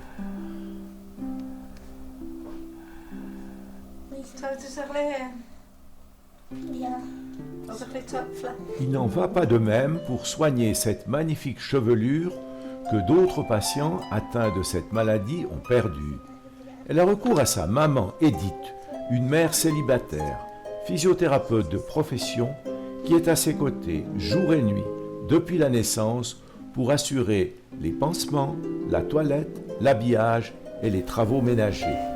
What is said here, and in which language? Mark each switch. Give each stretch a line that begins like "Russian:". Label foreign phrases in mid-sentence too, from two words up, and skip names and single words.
Dutch: Zou het eens een liggen? ja, Als een beetje
French: Il n'en va pas de même pour soigner cette magnifique chevelure que d'autres patients atteints de cette maladie ont perdue. Elle a recours à sa maman Edith, une mère célibataire, physiothérapeute de profession, qui est à ses côtés jour et nuit depuis la naissance pour assurer les pansements, la toilette, l'habillage et les travaux ménagers.